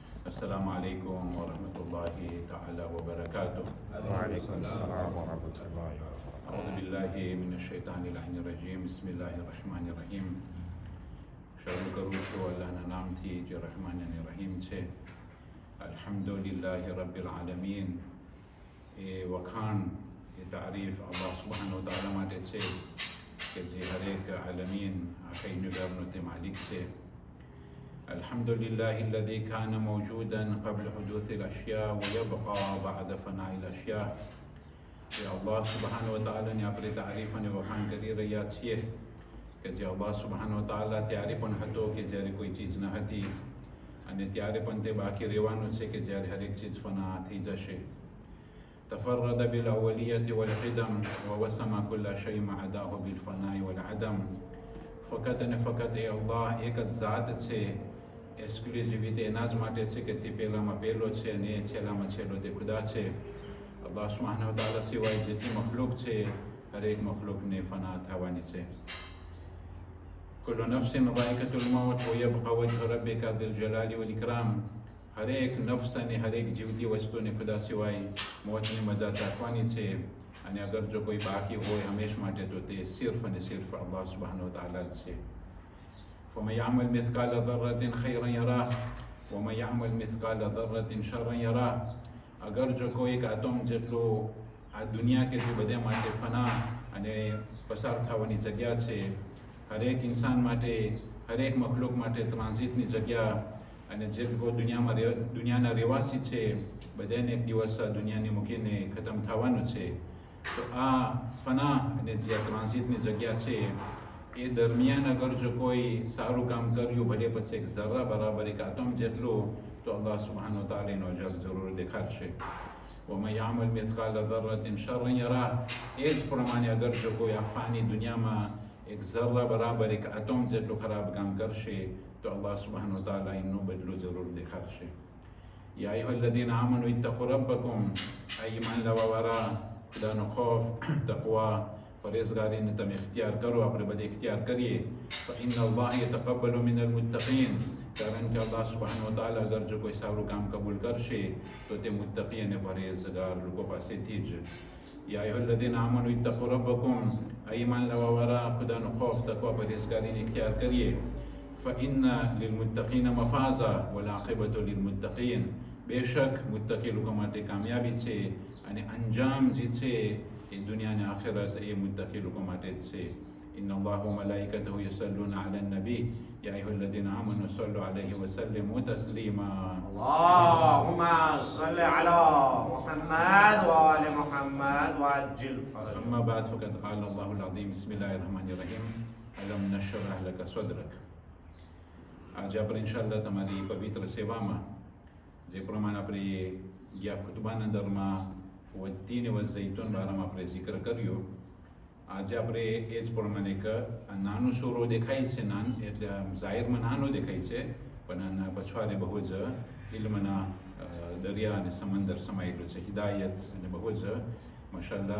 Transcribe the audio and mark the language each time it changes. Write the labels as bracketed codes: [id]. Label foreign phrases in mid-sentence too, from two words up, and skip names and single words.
[ar] السلام عليكم ورحمة الله تعالى وبركاته. وعليكم السلام ورحمة الله وبركاته. أعوذ بالله من الشيطان اللعين الرجيم. بسم الله الرحمن الرحیم. [gu] શરૂ કરું છું અલ્લાહના નામથી જે રહમાન અને રહીમ છે. [ar] الحمد لله رب العالمين. [gu] એ વખાણ, એ તારીફ [ar] الله سبحانه وتعالى [gu] માટે છે કે જે હરેક આલમીન આખા યુનિવર્સનો તે માલિક છે. [ar] الحمدلله الذي كان موجودا قبل حدوث الأشياء ويبقى بعد فناء الأشياء. [gu] જે [ar] الله سبحانه وتعالى [gu] આપણે તારીફ અને વખાણ કરી રહ્યા છીએ કે જે [ar] الله سبحانه وتعالى [gu] ત્યારે પણ હતો કે જ્યારે કોઈ ચીજ ન હતી, અને ત્યારે પણ તે બાકી રહેવાનું છે કે જ્યારે હરેક ચીજ ફના થઈ જશે. [ar] تفرد بالأولية والقدم ووسم كل شيء ما عداه بالفناء والعدم. [gu] ફકત અને ફકત એ અલ્લાહ એક જ ઝાત છે, એક્સક્લુઝિવિટી એના જ માટે છે કે તે પહેલામાં પહેલો છે અને છેલ્લામાં છેલ્લો તે ખુદા છે. [ar] الله سبحانه وتعالى [gu] સિવાય જેટલી મખલુક છે, હરેક મખલુકને ફના થવાની છે. [ar] كل نفس ذائقة الموت ويبقى وجه ربك ذي الجلال والإكرام. [gu] હરેક નફ્સ અને હરેક જીવતી વસ્તુને ખુદા સિવાય મોતની મજા ચાખવાની છે, અને અગર જો કોઈ બાકી હોય હંમેશ માટે તો તે સિર્ફ અને સિર્ફ [ar] الله سبحانه وتعالى [gu] જ છે. [ar] فمن يعمل مثقال ذرة خيرا يراه ومن يعمل مثقال ذرة شرا يراه. [gu] અગર જો કોઈ એક આટમ જેટલું આ દુનિયા કે જે બધા માટે ફના અને પસાર થવાની જગ્યા છે, હરેક ઇન્સાન માટે, હરેક મખલુક માટે ટ્રાન્ઝિટની જગ્યા, અને જે લોકો દુનિયાના રહેવાસી છે બધાને એક દિવસ આ દુનિયાને મૂકીને ખતમ થવાનું છે. તો આ ફના અને જે ટ્રાન્ઝિટની જગ્યા છે એ દરમિયાન અગર જો કોઈ સારું કામ કર્યું, ભલે પછી એક ઝરા બરાબર એક આટમ જેટલું, તો [ar] الله سبحانه وتعالى [gu] એનો અજર જરૂર દેખાડશે. [ar] وَمَن يَعْمَلْ مِثْقَالَ ذَرَّةٍ شَرًّا يَرَهُ. [gu] એ જ પ્રમાણે અગર જો કોઈ આ ફાની દુનિયામાં એક ઝરા બરાબર એક આટમ જેટલું ખરાબ કામ કરશે, તો [ar] الله سبحانه وتعالى [gu] એનો બદલો જરૂર દેખાડશે. [ar] يا أيها الذين آمنوا اتقوا ربكم. [gu] આ ઈમાન લાવવાવાળા, ખુદાનો ખૌફ, તકવા, પરેઝગારીને તમે ઇખ્તિયાર કરો, આપણે બધે ઇખ્તિયાર કરીએ. [ar] فَإِنَّ اللَّهَ يَتَقَبَّلُ مِنَ الْمُتَّقِينَ. [gu] કારણ કે [ar] الله سبحانه وتعالى [gu] અગર જો કોઈ સારું કામ કબૂલ કરશે તો તે મુત્તકી અને પરેઝગાર લોકો પાસેથી જ. [ar] يا أيها الذين آمنوا اتقوا ربكم. [gu] આ ઈમાન લાવવાવાળા, ખુદાનો ખૌફ, તકવા, પરેઝગારીને ઇખ્તિયાર કરીએ. [ar] فَإِنَّ لِلْمُتَّقِينَ مَفَازًا وَالْعَاقِبَةُ لِلْمُتَّقِينَ. [gu] બેશક મુત્તકી લોકો માટે કામયાબી છે, અને અંજામ જે છે એ દુનિયા અને આખિરત એ મુત્તકી લોકો માટે જ છે. [ar] إن الله وملائكته يصلون على النبي يا أيها الذين آمنوا صلوا عليه وسلموا تسليما. اللهم صل على محمد وآل محمد وعجل فرجهم. أما بعد فقد قال الله العظيم. بسم الله الرحمن الرحيم. ألم نشرح لك صدرك. [gu] આજે આપણે ઇન્શાઅલ્લાહ તમારી પવિત્ર સેવામાં જે પ્રમાણે આપણે ગયા ખુતબાના અંદરમાં વત્તીન વ ઝૈતુન બારામાં આપણે જિક્ર કર્યો, આજે આપણે એ જ પ્રમાણે એક નાનું સૂરો દેખાય છે, એટલે જાહેરમાં નાનો દેખાય છે, પણ આના પછવાડે બહુ જ ઇલ્મના દરિયા અને સમંદર સમાયેલું છે, હિદાયત અને બહુ જ માશાઅલ્લાહ.